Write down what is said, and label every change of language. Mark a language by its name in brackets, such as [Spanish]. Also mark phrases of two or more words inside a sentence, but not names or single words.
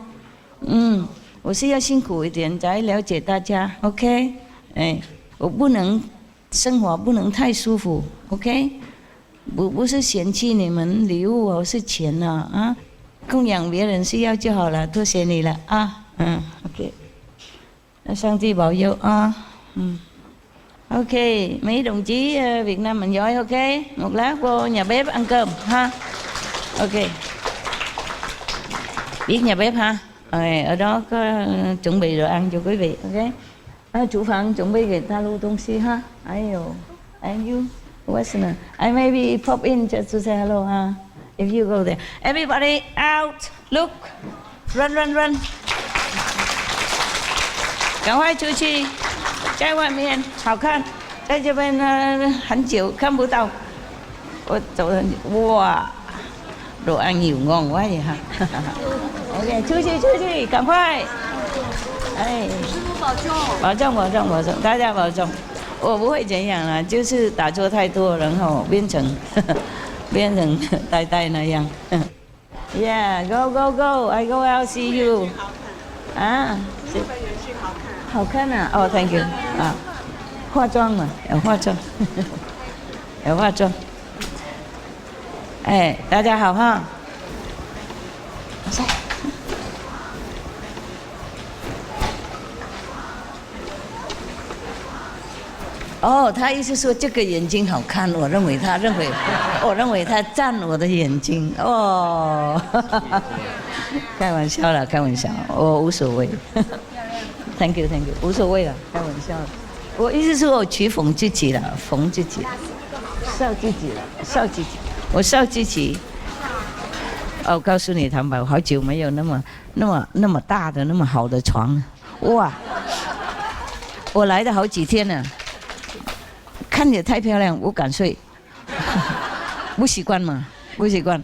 [Chinese] 我是要辛苦一点才了解大家 ，OK？哎，我不能生活不能太舒服 ，OK？不是嫌弃你们礼物哦，是钱啊，供养别人需要就好了，多谢你了啊，OK。 [Vietnamese] 上帝 bảo佑Ok, mấy đồng chí Việt Nam mình giỏi, ok? Một lát vô nhà bếp ăn cơm ha. Ok. Biết nhà bếp ha. Ở đó có chuẩn bị đồ ăn cho quý vị, ok? Chủ phận chuẩn bị [Chinese] 给大陆东西哈。 [English] And you, what's the name? I maybe pop in just to say hello ha. If you go there, everybody out, look, run. [Chinese] 赶快出去，在外面好看，在这边很久看不到。我走很久， [Vietnamese] 哇，đồ ăn nhiều ngon quá vậy ha. [Chinese] OK， 出去，赶快！哎，师父保重，大家保重。我不会怎样啦，就是打坐太多，然后变成呆那样。Yeah, [English] go, I go out see you. [Chinese] 啊。好看啊！哦 ， [English] Thank you [Chinese] 啊，化妆嘛，有化妆，有化妆。哎，大家好哈。哦，他意思说这个眼睛好看，我认为他赞我的眼睛哦。开玩笑啦，我无所谓。 [English] Thank you， [Chinese] 无所谓了，开玩笑。我意思是我取讽自己了，讽自己，笑自己了，我笑自己。我告诉你，谭宝，好久没有那么大的那么好的床了，哇！我来了好几天了，看着太漂亮，不敢睡，不习惯嘛，不习惯。